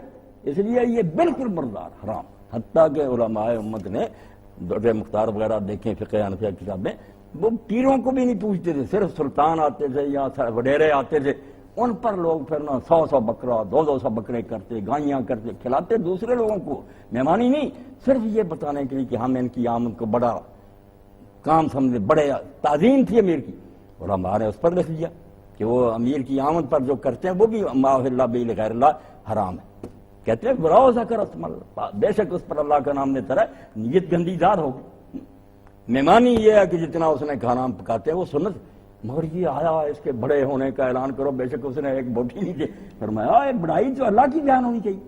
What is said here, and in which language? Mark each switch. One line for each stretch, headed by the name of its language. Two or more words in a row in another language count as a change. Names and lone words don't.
Urdu: اس لیے یہ بالکل مردار حرام. حتیٰ کہ علماء امت نے در مختار وغیرہ دیکھیں فقہ حنفیہ کتابیں، وہ پیروں کو بھی نہیں پوچھتے تھے، صرف سلطان آتے تھے یا وڈیرے آتے تھے، ان پر لوگ پھر 100 بکرا 200 بکرے کرتے، گائیاں کرتے، کھلاتے دوسرے لوگوں کو، مہمانی نہیں، صرف یہ بتانے کے لیے کہ ہم ان کی آمد کو بڑا کام سمجھے، بڑے تعظیم تھی امیر کی. علماء نے اس پر لکھ دیا کہ وہ امیر کی آمد پر جو کرتے ہیں وہ بھی
Arabic: ما احل به لغیر اللہ
Urdu: حرام ہے. کہتے ہیں
Arabic: براؤ ذکر اسم اللہ،
Urdu: بے شک اس پر اللہ کا نام لیتا رہے، نیت گندی ذات ہوگی. مہمانی یہ ہے کہ جتنا اس نے کھانا ہم پکاتے ہیں وہ سنت، مگر یہ آیا اس کے بڑے ہونے کا اعلان کرو، بے شک اس نے ایک بوٹی نہیں دی، فرمایا بڑائی تو اللہ کی جان ہونی چاہیے۔